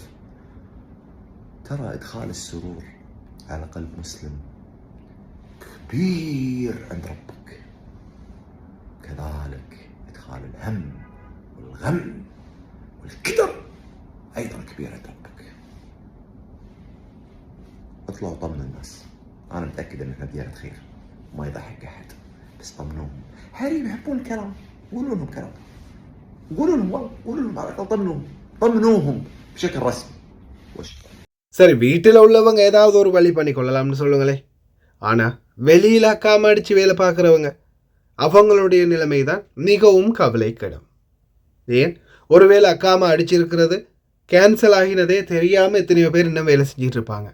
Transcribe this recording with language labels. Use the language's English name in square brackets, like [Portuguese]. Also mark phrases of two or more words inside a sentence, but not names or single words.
[Arabic] ترى ادخال السرور على قلب مسلم كبير عند ربك، كذلك ادخال الهم والغم والكدر ايضا كبير عند ربك. اطلعوا طمنوا الناس، انا متاكد ان احنا بديانة خير ما يضحك احد، بس طمنوهم. حريم يحبون الكلام، قولوا لهم كلام، قولوا لهم على الاقل طمنوهم بشكل رسمي. [Tamil] சரி, வீட்டில் உள்ளவங்க ஏதாவது ஒரு வழி பண்ணி கொள்ளலாம்னு சொல்லுங்களே. ஆனால் வெளியில் அக்காம அடித்து வேலை பார்க்குறவங்க அவங்களுடைய நிலைமை தான் மிகவும் கவலைக்கிடம். ஏன், ஒருவேளை அக்காம அடிச்சிருக்கிறது கேன்சல் ஆகினதே தெரியாமல் எத்தனையோ பேர் இன்னும் வேலை செஞ்சிட்டு இருப்பாங்க.